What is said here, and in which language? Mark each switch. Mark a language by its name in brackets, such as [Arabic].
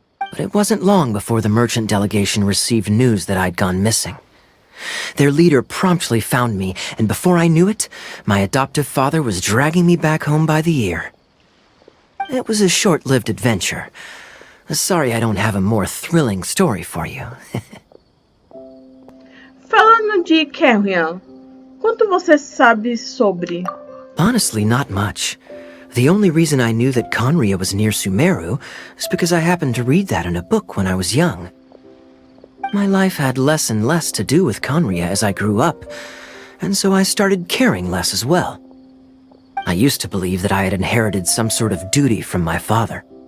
[English] But it wasn't long before the merchant delegation received news that I'd gone missing. Their leader promptly found me, and before I knew it, my adoptive father was dragging me back home by the ear. It was a short-lived adventure. Sorry I don't have a more thrilling story for you. [Portuguese] Falando de Carrion, quanto você sabe sobre? [English] Honestly, not much. The only reason I knew that Conria was near Sumeru is because I happened to read that in a book when I was young. My life had less and less to do with Conria as I grew up, and so I started caring less as well. I used to believe that I had inherited some sort of duty from my father.